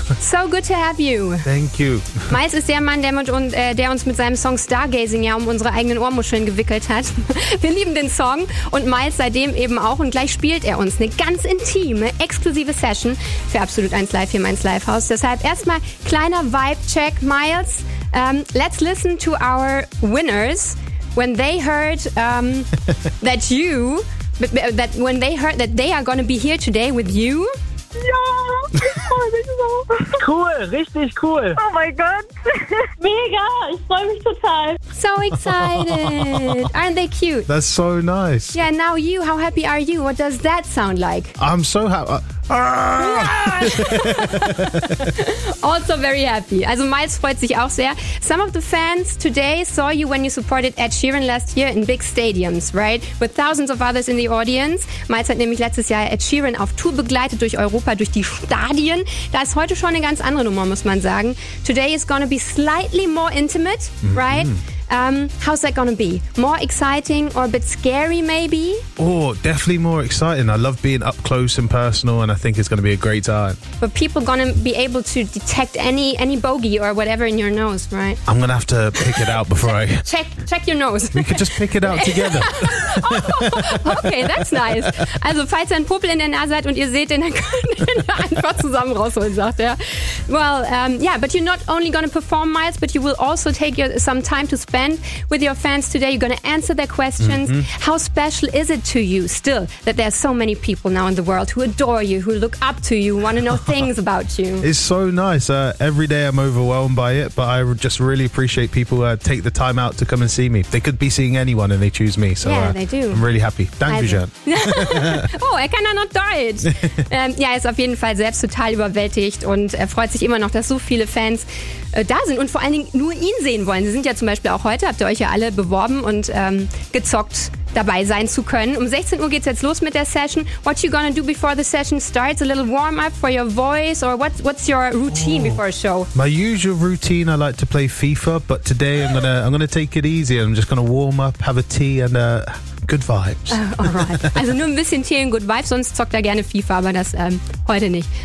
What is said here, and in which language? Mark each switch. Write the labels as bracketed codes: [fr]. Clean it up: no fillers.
[en] So good to have you. Thank you. [de] Miles ist der Mann, der uns mit seinem Song Stargazing ja um unsere eigenen Ohrmuscheln gewickelt hat. Wir lieben den Song und Miles seitdem eben auch. Und gleich spielt er uns eine ganz intime, exklusive Session für Absolut 1 Live hier im 1 Live House. Deshalb erstmal kleiner Vibe-Check. [en] Miles, let's listen to our winners when they heard that you, that when they heard that they are going to be here today with you. [de] Ja, ich freue mich so. Cool, richtig cool. Oh mein Gott. Mega, ich freue mich total. [en] So excited. Aren't they cute? That's so nice. Yeah, now you, how happy are you? What does that sound like? I'm so happy. Also very happy. [de] Also Miles freut sich auch sehr. [en] Some of the fans today saw you when you supported Ed Sheeran last year in big stadiums, right? With thousands of others in the audience. [de] Miles hat nämlich letztes Jahr Ed Sheeran auf Tour begleitet durch Europa, durch die Stadien. Da ist heute schon eine ganz andere Nummer, muss man sagen. [en] Today is gonna be slightly more intimate, right? Mm-hmm. How's that gonna be? More exciting or a bit scary maybe? Oh, definitely more exciting. I love being up close and personal and I think it's gonna be a great time. But people gonna be able to detect any bogey or whatever in your nose, right? I'm gonna have to pick it out before check your nose. We could just pick it out together. Oh, okay, that's nice. [de] Also, falls ihr einen Popel in der Nase seid und ihr seht den, dann könnt ihr einfach zusammen rausholen, sagt er. [en] Well, yeah, but you're not only gonna perform, Miles, but you will also take some time to spend with your fans today. You're going to answer their questions. Mm-hmm. How special is it to you still that there are so many people now in the world who adore you, who look up to you, want to know things about you? It's so nice. Every day I'm overwhelmed by it, but I just really appreciate people who take the time out to come and see me. They could be seeing anyone and they choose me. So, yeah, they do. I'm really happy. [de] Danke schön. Oh, er kann auch noch Deutsch. Ja, er ist auf jeden Fall selbst total überwältigt und er freut sich immer noch, dass so viele Fans da sind und vor allen Dingen nur ihn sehen wollen. Sie sind ja zum Beispiel auch heute, habt ihr euch ja alle beworben und gezockt, dabei sein zu können. Um 16 Uhr geht's jetzt los mit der Session. [en] What you gonna do before the session starts? A little warm-up for your voice or what's your routine before a show? My usual routine, I like to play FIFA, but today I'm gonna take it easy. I'm just gonna warm up, have a tea and good vibes. Alright. [de] Also nur ein bisschen Tee und [en] good vibes, [de] sonst zockt er gerne FIFA, aber das heute nicht.